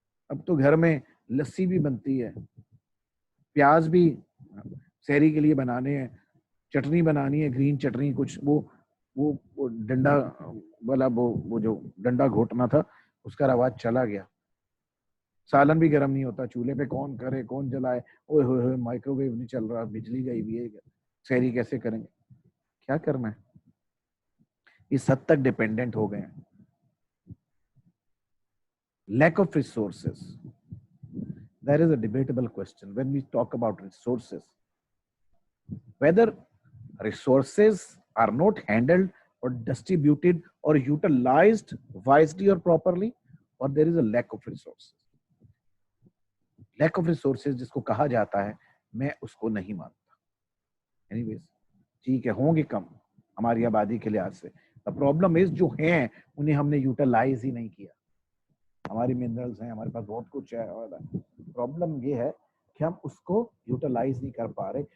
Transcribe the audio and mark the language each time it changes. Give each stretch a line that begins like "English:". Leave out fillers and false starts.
Urdu: اب تو گھر میں لسی بھی بنتی ہے, پیاز بھی سحری کے لیے بنانے ہیں, چٹنی بنانی ہے گرین چٹنی, کچھ وہ ڈنڈا والا وہ جو ڈنڈا گھوٹنا تھا اس کا رواج چلا گیا. سالن بھی گرم نہیں ہوتا, چولہے پہ کون کرے کون جلائے, اوئے ہوئے ہوئے مائکرو ویو نہیں چل رہا, بجلی گئی بھی ہے, سحری کیسے کریں گے, کیا کرنا ہے. اس حد تک ڈیپینڈنٹ ہو گئے ہیں.
English: Lack of resources, there is a debatable question when we talk about resources, whether resources are not handled or distributed or utilized wisely or properly, or there is a lack of resources. Lack of resources
Urdu: جس کو کہا جاتا ہے, میں اس کو نہیں مانتا. anyways ٹھیک ہے ہوں گے کم ہماری آبادی کے لحاظ سے.
English: The problem is
Urdu: جو ہیں انہیں ہم نے یوٹیلائز ہی نہیں کیا. ہماری منرلز ہیں, ہمارے پاس بہت کچھ ہے. پرابلم یہ ہے کہ ہم اس کو یوٹیلائز نہیں کر پا رہے.